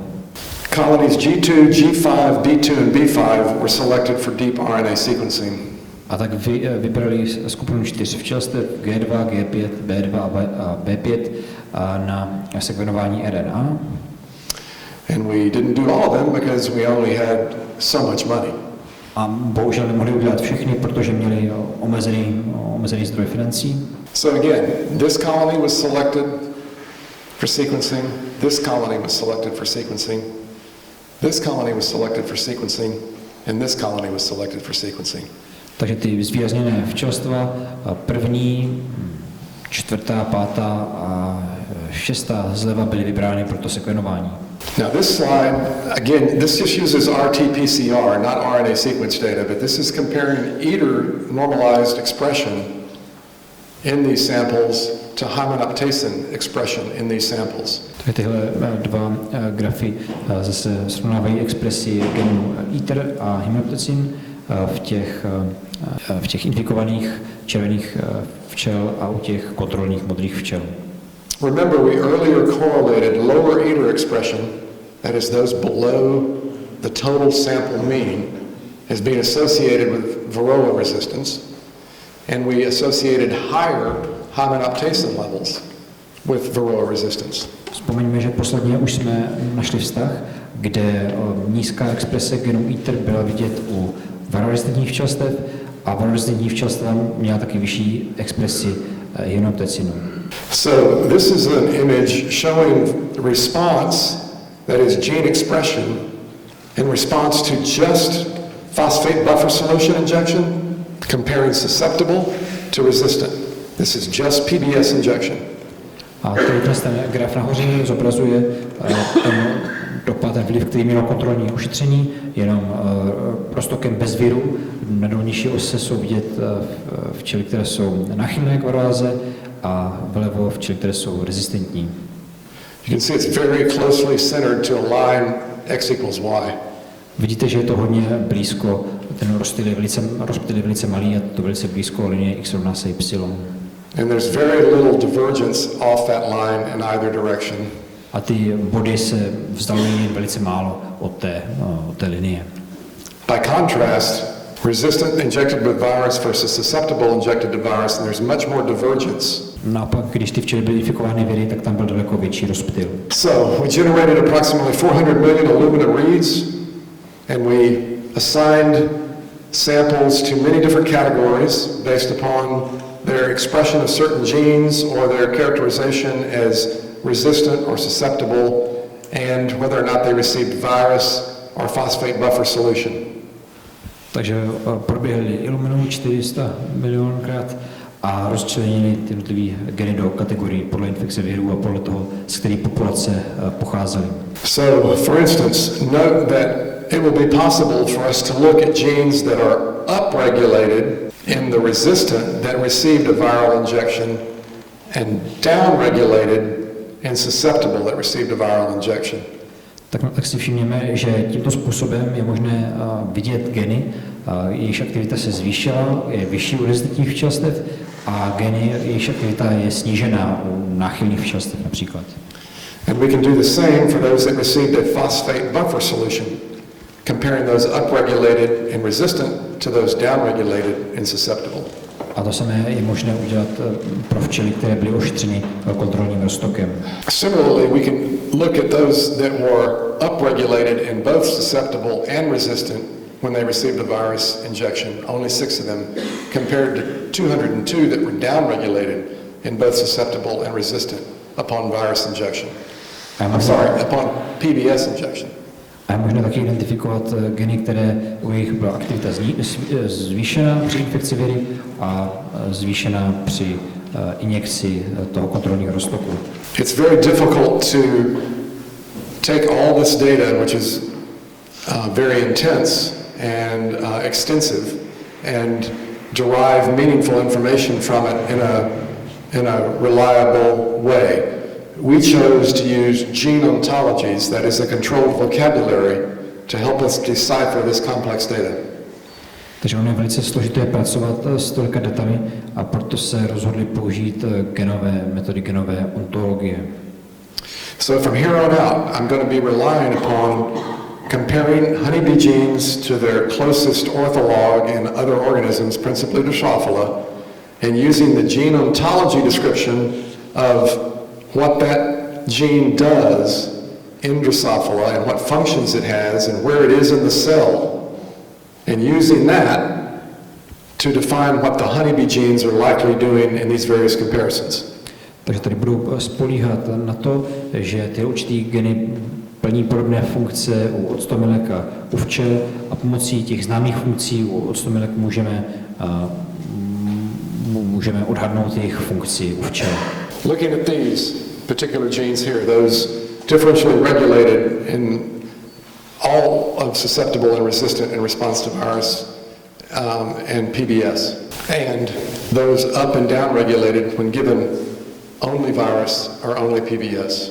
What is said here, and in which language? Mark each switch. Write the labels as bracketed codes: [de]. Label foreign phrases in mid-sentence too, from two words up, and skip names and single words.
[en] Colonies G2, G5, B2 and B5 were selected for deep RNA sequencing. [cs] A tak vybrali skupinu 4 včelstev G2, G5, B2 a B5 na sekvenování RNA. [en] And we didn't do all of them because we only had so much money. [cs] A bohužel nemohli udělat všechny, protože měli omezený zdroj financí. [en] So again, this colony was selected for sequencing, this colony was selected for sequencing, this colony was selected for sequencing, and this colony was selected for sequencing. [cs] Takže ty zvýrazněné včelstva, první, 4., 5. a 6. zleva byly vybrány pro to sekvenování. [en] Now this slide, again, this just uses RT-PCR, not RNA sequence data, but this is comparing eater normalized expression in these samples to hymenoptacin expression in these samples. [cs] Tyhle dva grafy zase srovnávají expresi genů ITER a hymenoptacin v těch infikovaných červených včel a u těch kontrolních modrých včel. [en] Remember, we earlier correlated lower eater expression, that is those below the total sample mean, as being associated with Varroa resistance, and we associated higher hymen uptacin levels with Varroa resistance. [cs] Vzpomeňme, že posledně už jsme našli vztah, kde nízká exprese genu ITER byla vidět u varroarezistentních včelstev a varroarezistentní včelstva měla taky vyšší expresi hymenoptecinu. [en] So this is an image showing response, that is gene expression, in response to just phosphate buffer solution injection, comparing susceptible to resistant. This is just PBS injection. [cs] A ten graf nahoře zobrazuje ten dopad, ten vliv, který mělo kontrolní ošetření, jenom roztokem bez viru. Na dolnější ose jsou vidět včely, které jsou náchylné k varroáze, a vlevo včely, které jsou rezistentní. [en] You can see it's very closely centered to a line x equals y. [cs] Vidíte, že je to hodně blízko, ten rozptyl je velice malý a to velice blízko linie x rovná se y. [en] And there's very little divergence off that line in either direction. [cs] A ty body se vzdalují velice málo od té linie. [en] By contrast, resistant injected with virus versus susceptible injected to virus, and there's much more divergence. [cs] Naopak, když ty včely byly infikovány viry, tak tam byl daleko větší rozptyl. [en] So we generated approximately 400 million Illumina reads, and we assigned samples to many different categories based upon their expression of certain genes or their characterization as resistant or susceptible, and whether or not they received virus or phosphate buffer solution. [cs] Takže proběhli Illuminu 400 milionkrát a rozčlenili ty jednotlivé geny do kategorií podle infekce virů a podle toho, z které populace pocházely. [en] So, for instance, note that it will be possible for us to look at genes that are upregulated in the resistant that received a viral injection and downregulated in susceptible that received a viral injection. [cs] Tak si všimněme, že tímto způsobem je možné vidět geny, jejichž aktivita se zvýšila, je vyšší u rezistentních včelstev, a geny, jejichž aktivita je snížená u náchylných včelstev například. [en] And we can do the same for those that received a phosphate buffer solution, comparing those upregulated and resistant to those downregulated and susceptible. [cs] A to samé je možné udělat pro včely, které byly ošetřeny kontrolním roztokem. [en] Similarly, we can look at those that were upregulated in both susceptible and resistant when they received a virus injection, only 6 of them, compared to 202 that were downregulated in both susceptible and resistant upon virus injection. Upon PBS injection. [cs] A je možné taky identifikovat geny, které u jejich byla aktivita zvýšená při infekci viry a zvýšená při injekci toho kontrolního roztoku. [en] It's very difficult to take all this data, which is very intense and extensive, and derive meaningful information from it in a reliable way. We chose to use gene ontologies, that is a controlled vocabulary, to help us decipher this complex data. [cs] Takže ono je velice složité pracovat s tolika datami a proto se rozhodli použít metody genové ontologie. [en] So from here on out, I'm going to be relying upon comparing honeybee genes to their closest ortholog in other organisms, principally Drosophila, and using the gene ontology description of what that gene does in Drosophila and what functions it has and where it is in the cell, and using that to define what the honeybee genes are likely doing in these various comparisons. [cs] Takže tady budu spolíhat na to, že ty určitý geny plní podobné funkce u octomilek a u včel a pomocí těch známých funkcí u octomilek můžeme odhadnout jejich funkci u včel. [en] Looking at these particular genes here, those differentially regulated in all of susceptible and resistant in response to virus and PBS, and those up and down regulated when given only virus or only PBS.